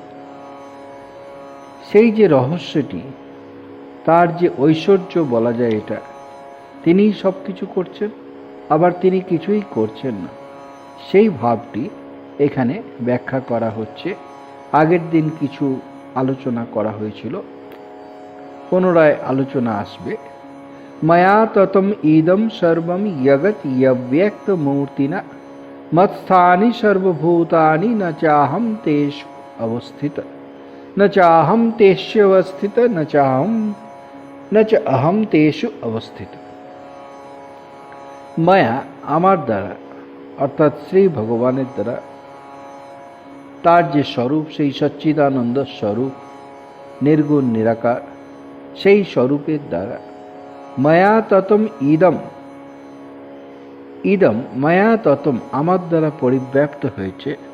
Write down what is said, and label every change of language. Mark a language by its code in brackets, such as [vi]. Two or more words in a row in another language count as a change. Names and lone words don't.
[bn] সেই যে রহস্যটি, তার যে ঐশ্বর্য বলা যায়, এটা তিনিই সব কিছু করছেন, আবার তিনি কিছুই করছেন না, সেই ভাবটি এখানে ব্যাখ্যা করা হচ্ছে। আগের দিন কিছু আলোচনা করা হয়েছিল, পুনরায় আলোচনা আসবে। [sa] ময়া ততম ইদম সর্বম জগৎ যব্যক্ত মূর্তিনা মৎস্থানি সর্বভূতানি ন চাহম তেষু অবস্থিত ন চাহম তেষু অবস্থিত ন চ অহম তেষু অবস্থিত। [bn] মায়া আমার দ্বারা, অর্থাৎ শ্রী ভগবানের দ্বারা, তার যে স্বরূপ, সেই সচ্চিদানন্দ স্বরূপ, নির্গুণ নিরাকার, সেই স্বরূপের দ্বারা [sa] মায়া ততম ইদম, ইদম মায়া ততম [bn] আমার দ্বারা পরিব্যাপ্ত হয়েছে।